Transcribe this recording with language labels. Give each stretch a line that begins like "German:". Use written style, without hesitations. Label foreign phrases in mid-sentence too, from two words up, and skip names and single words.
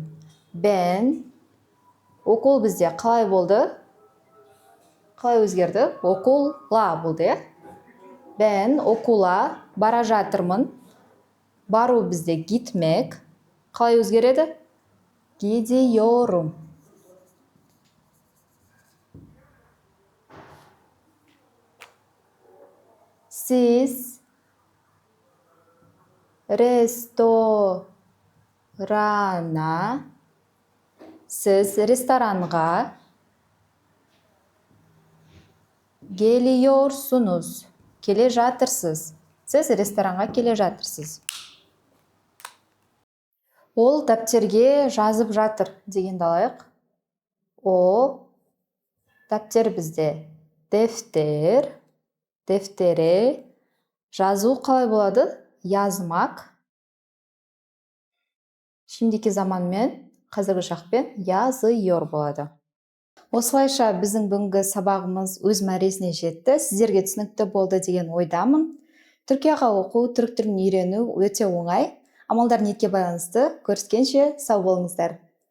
Turkish: Ben, okul
Kazakh: бізде қалай болды? Қалай өзгерді? Окула болды, е?
Turkish: Ben okula
Kazakh: бара жатырмын. Бару бізде gitmek. Қалай өзгереді?
Turkish: Gidiyorum. Siz restorana, siz restoranға geliyorsunuz.
Kazakh: Келе жатырсыз. Сіз ресторанға келе жатырсыз. Ол дәптерге жазып жатыр дегенді алайық. О дәптер бізде
Turkish: defter, deftere.
Kazakh: Жазу қалай болады?
Turkish: Yazmak. Şimdiki zamanмен,
Kazakh: қазіргі шақпен yazıyor болады. Осылайша біздің бүгінгі сабағымыз өз мәресіне жетті. Сіздерге түсінікті болды деген ойдамын. Түркияға оқу, түрік тілін үйрену өте оңай. Амалдар ниетке байланысты. Көріскенше сау болыңыздар.